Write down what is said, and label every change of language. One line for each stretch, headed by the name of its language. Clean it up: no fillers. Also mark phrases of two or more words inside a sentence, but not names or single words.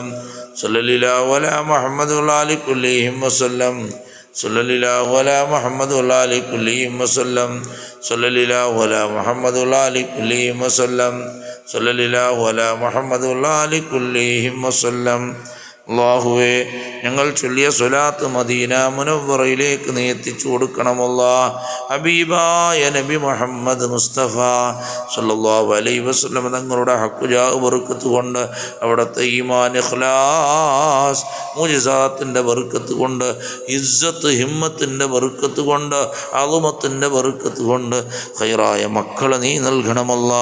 Arabic: صلى الله على محمد والآل كلهم وسلم. صلى الله على محمد والآل كلهم وسلم. صلى الله على محمد والآل كلهم وسلم. صلى الله على محمد والآل كلهم وسلم.
Malayalam: അല്ലാഹുവേ, ഞങ്ങൾ ചൊല്ലിയ സ്വലാത്ത് മദീന മുനവ്വറയിലേക്ക് നീ എത്തിച്ചു കൊടുക്കണമല്ലാ. ഹബീബായ നബി മുഹമ്മദ് മുസ്തഫ
Arabic: صلى الله عليه وسلم
Malayalam: തങ്ങളുടെ ഹഖ് ബർക്കത്ത് കൊണ്ട്, അവിടുത്തെ ഈമാൻ ഇഖ്ലാസ് മുജിസാത്തിൻ്റെ ബർക്കത്ത് കൊണ്ട്, ഇസ്സത്ത് ഹിമ്മത്തിൻ്റെ ബർക്കത്ത് കൊണ്ട്, അളുമത്തിൻ്റെ ബർക്കത്ത് കൊണ്ട് ഖൈറായ മക്കളെ നീ നൽകണമല്ലാ.